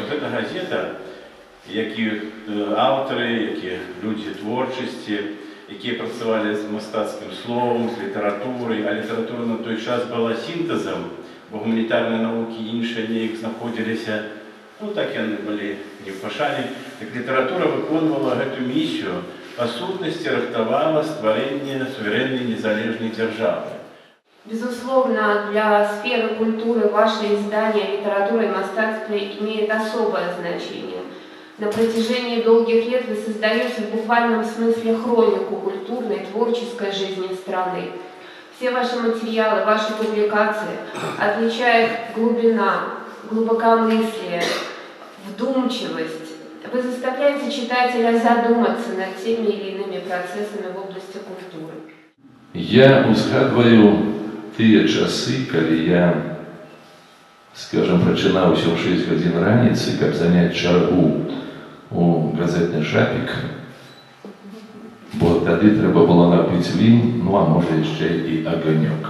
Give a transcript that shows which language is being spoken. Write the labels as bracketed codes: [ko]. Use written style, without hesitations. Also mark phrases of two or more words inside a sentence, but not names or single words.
[be] Гэта газета, якія аўтары, якія людзі творчасці, якія працавалі з мастацкім словам, з літаратурай, а літаратура на той час была сінтэзам, бо гуманітарныя навукі іншыя неяк знаходзіліся, так яны былі не ў пашане. Так літаратура выконвала гэту місію, па сутнасці рыхтавала стварэнне суверэннай незалежнай дзяржавы. [ru] Безусловно, для сферы культуры ваше издание «Литература и мастацтво» имеет особое значение. На протяжении долгих лет вы создаете в буквальном смысле хронику культурной, творческой жизни страны. Все ваши материалы, ваши публикации отличает глубина, глубокомыслие, вдумчивость. Вы заставляете читателя задуматься над теми или иными процессами в области культуры. [be] Я узгадываю тыя часы, калі я, скажем, прачынаўся ў 6 гадзін раніцы, каб заняць чаргу у газетны шапік, бо тады трэба было напіць він, а можа яшчэ і аганёк.